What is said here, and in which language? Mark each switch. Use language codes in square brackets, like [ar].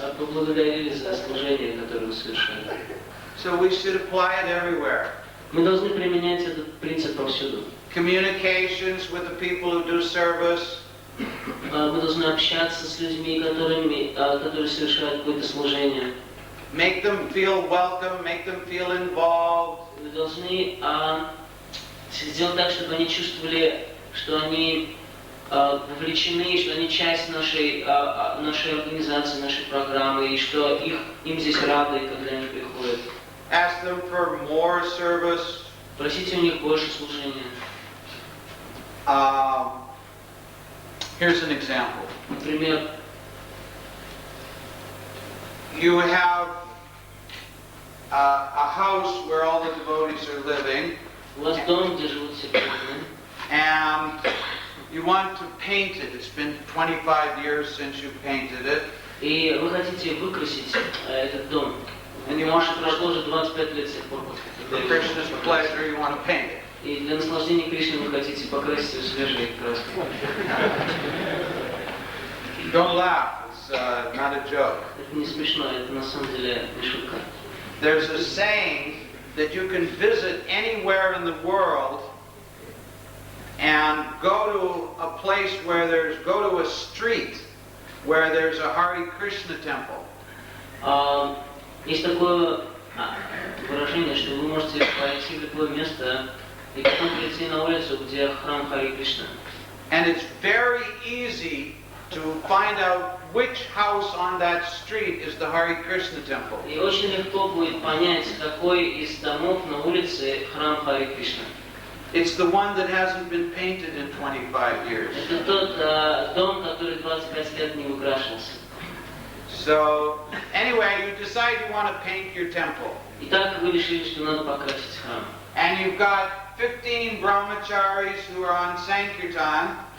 [ru] вас поблагодарили за служение, которое вы совершали. [en] So we should apply it everywhere. [ru] Мы должны применять этот принцип повсюду. [en] Communications with the people who do service. [ru] Мы должны общаться с людьми, которые совершают какое-то служение. [en] Make them feel welcome, make them feel involved. [ru] Вы должны сделать так, чтобы они чувствовали, что они вовлечены, что они часть нашей организации, нашей программы, и что им здесь рады, когда они приходят. [en] Ask them for more service. [ru] Просите у них больше служения. [en] Here's an example. [ru] Например, [en] You have a house where all the devotees are living, [ru] у вас дом, где живут все преданные, [en] and you want to paint it. It's been 25 years since you painted it. [ru] и вы хотите выкрасить этот дом. [en] And you want [ru] Прошло уже 25 лет с тех пор. [en] for Krishna's pleasure, you want to paint it. [ru] И для наслаждения Кришны вы хотите покрасить ее свежей краской. [en] Don't laugh. It's not a joke. [ru] Это не смешно, это на самом деле не шутка. [en] There's a saying that you can visit anywhere in the world and go to a place where go to a street where there's a Hare Krishna temple. [ru] Есть такое выражение, что вы можете пойти в любое место и потом прийти на улицу, где храм Хари Кришна. [en] And it's very easy to find out which house on that street is the Hare Krishna temple. [ru] И очень легко будет понять, какой из домов на улице храм Хари Кришна. [en] It's the one that hasn't been painted in 25 years. [ru] Это тот дом, который 25 лет не украшался. [en] So, anyway, you decide you want to paint your temple. [ru] Итак, вы решили, что надо покрасить храм. [en] And you've got 15 brahmacharis who are on Sankirtan.